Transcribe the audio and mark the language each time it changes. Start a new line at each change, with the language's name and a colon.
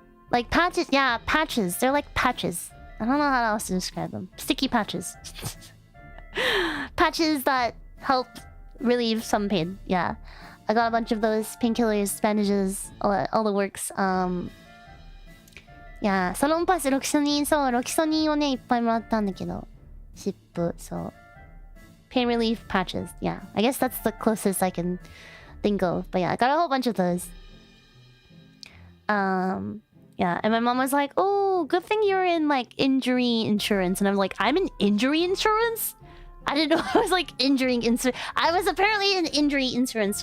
English: Like patches, yeah, patches. They're like patches. I don't know how else to describe them. Sticky patches. Patches that help relieve some pain. Yeah, I got a bunch of those painkillers, bandages, all the works.
Japanese: Yeah, サロンパスロキソニン、そう、ロキソニンをね、いっぱいもらったんだけど、シップ、そう。
English: Pain relief patches. Yeah, I guess that's the closest I can think of. But yeah, I got a whole bunch of those. Yeah, and my mom was like, "Oh, good thing you're in like injury insurance," and I'm like, "I'm in injury insurance? I didn't know I was like injuring insurance. I was apparently in injury insurance."